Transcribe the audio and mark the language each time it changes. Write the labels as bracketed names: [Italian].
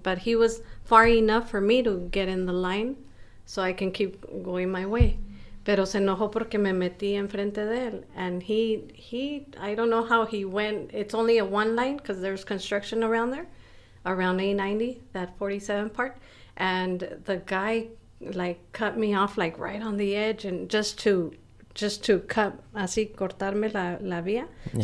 [English] But he was far enough for me to get in the line so I can keep going my way. [Spanish] Pero se enojó porque me metí enfrente de él. [English] And he I don't know how he went. It's only a one line because there's construction around there, around A90, that 47 part. And the guy like cut me off like right on the edge, and just to cut, [Spanish] así cortarme la vía. [English] Yeah.